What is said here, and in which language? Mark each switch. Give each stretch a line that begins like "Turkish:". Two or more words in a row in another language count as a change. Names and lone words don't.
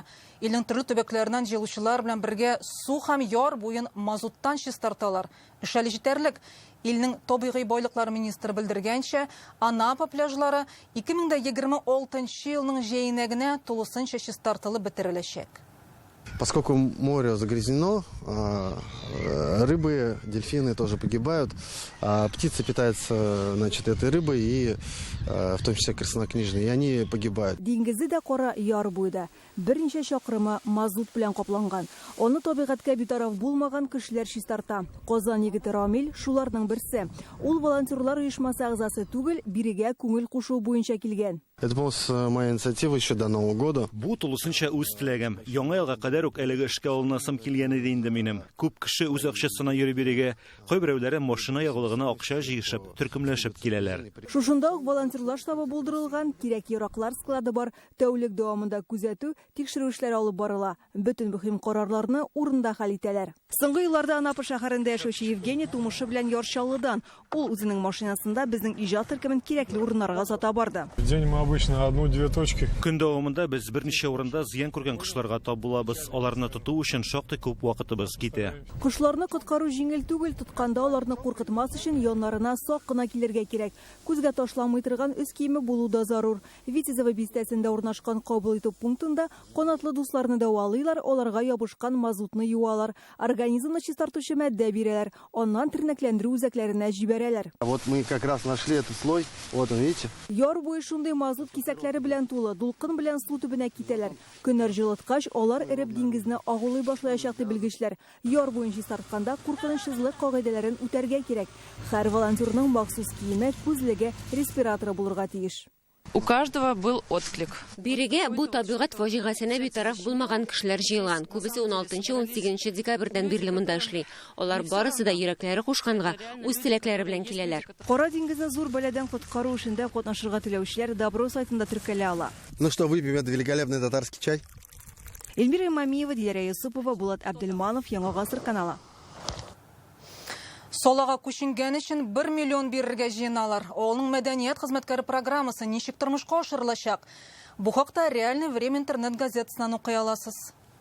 Tatar: Илнең төрле төбәкләреннән җыелучылар белән бергә су һәм яр буен мазуттан чистарталар. Эш әле җитәрлек. Илнең табигый байлыклар министры белдергәнчә, Анапа пляжлары 2026 елның җәенәгенә тулысынча чистартылып бетереләчәк.
Russian: Поскольку море загрязнено, рыбы, дельфины тоже погибают, а птицы питаются, значит, этой рыбой, и в том числе краснокнижные, и они погибают.
Tatar: Диңгезе дә кара яр буйда. Берничә чакрымы мазут белән капланган. Аны табигатькә битараф булмаган кешеләр чистарта. Казан егете Рамил шуларның берсе. Ул волонтерлар оешмасы агзасы түгел, бирегә күңел кушу буенча килгән.
Russian: Это моя инициатива еще до Нового года.
Tatar: Бу тулысынча үз теләгем. Яңа елга кадәр үк әлеге эшкә алынасым килгән иде инде минем. Күп кеше үз акчасына йөри бирегә, кайберәүләре машина ягылыгына акча җыешып, төркемләшеп киләләр. Шушында ук волонтерлар штабы булдырылган, кирәк яраклар склады бар, тәүлек дәвамында күзәтү, тикшерү эшләре алып барыла. Бөтен мөһим карарларны урында хәл итәләр. Соңгы елларда Анапа шәһәрендә яшәүче Евгений тумышы белән Ярчалыдан. Ул үзенең машинасында безнең иҗат төркемен кирәкле урыннарга сата барды.
Russian: Обычно 1-2 точки.
Tatar: Көн дәвамында без берничә урында зыян күргән кошларга тап булабыз. Аларны тоту өчен шактый күп вакытыбыз китә. Кошларны коткару җиңел түгел, тотканда аларны куркытмас өчен яннарына сак кына килергә кирәк. Күзгә ташламый торган үз киеме булу да зарур. Витязева бистәсендә урнашкан кабул итү пунктында канатлы дусларны дәвалыйлар, аларга ябышкан мазутны юалар, организмны чистартучы матдә бирәләр, аннан тернәкләндерү үзәкләренә җибәрәләр.
Russian: Вот мы как раз нашли этот слой. Вот он, видите?
Tatar: Яр буе шундый мазут кисәкләре белән тулы, дулкын белән су төбенә китәләр. Көннәр җылыткач, алар эреп диңгезне агулый башлаячак дип белгечләр. Яр буен чистартканда куркынычсызлык кагыйдәләрен үтәргә кирәк. Һәр волонтерның махсус киеме, күзлеге, респираторы булырга тиеш.
Russian: У каждого был отклик.
Tatar: Бирегә бу табигать фаҗигасенә битараф булмаган кешеләр җыелган. Күбесе 16-18 декабрьдән бирле монда эшли. Алар барысы да йөрәкләре кушканга, үз теләкләре белән киләләр. Кара диңгезне зур бәләдән коткару эшендә катнашырга теләүчеләр Добро сайтында теркәлә ала.
Russian: Ну что, выпьем этот великолепный татарский чай?
Tatar: Эльмира Мамиева, Диләрә Юсупова, Булат Абдельманов, Яңа гасыр каналы. Солага күченгән өчен 1 миллион бирергә җыеналар. Олның мәдәният хезмәткәре программасы ничек тормышка ашырылачак? Бу хакта Реальный время интернет газетасынан укый аласыз.